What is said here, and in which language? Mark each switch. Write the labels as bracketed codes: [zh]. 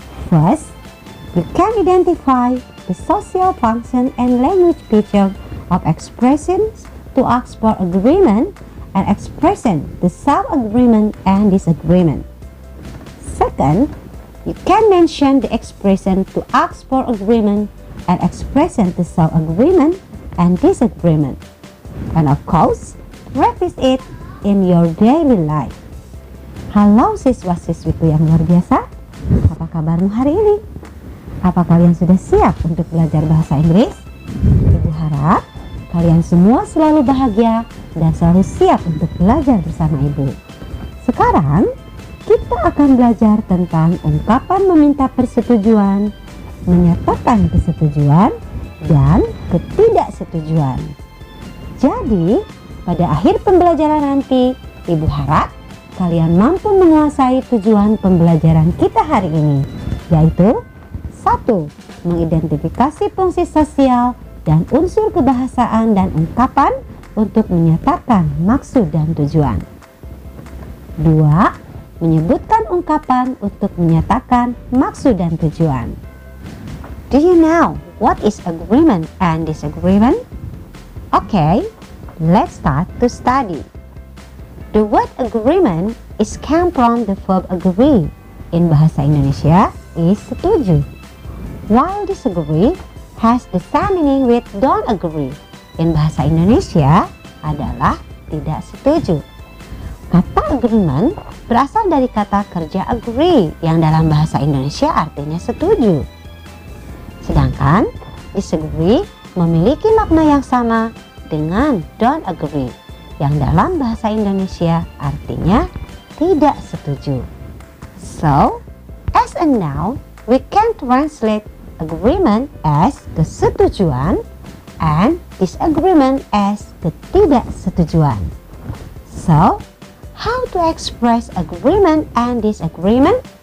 [en] First, you can identify the social function and language feature of expressions to ask for agreement and expression to show agreement and disagreement. Second, you can mention the expression to ask for agreement and expression to show agreement and disagreement. And of course, practice it in your daily life. [id] Halo siswa-siswiku yang luar biasa, apa kabarmu hari ini? Apa kalian sudah siap untuk belajar bahasa Inggris? Ibu harap kalian semua selalu bahagia dan selalu siap untuk belajar bersama Ibu. Sekarang, kita akan belajar tentang ungkapan meminta persetujuan, menyatakan kesetujuan, dan ketidaksetujuan. Jadi, pada akhir pembelajaran nanti, Ibu harap kalian mampu menguasai tujuan pembelajaran kita hari ini, yaitu 1. Mengidentifikasi fungsi sosial dan unsur kebahasaan dan ungkapan untuk menyatakan maksud dan tujuan. 2. Menyebutkan ungkapan untuk menyatakan maksud dan tujuan. [en] Do you know what is agreement and disagreement? Okay, let's start to study. The word agreement is come from the verb agree. In bahasa Indonesia is setuju. While disagree has the same meaning with don't agree. [id] In bahasa Indonesia adalah tidak setuju. Kata agreement berasal dari kata kerja agree yang dalam bahasa Indonesia artinya setuju. Sedangkan disagree memiliki makna yang sama dengan [en] don't agree [id] yang dalam bahasa Indonesia artinya tidak setuju. [en] So, as a noun, we can translate agreement as kesetujuan and disagreement as ketidaksetujuan. So, how to express agreement and disagreement?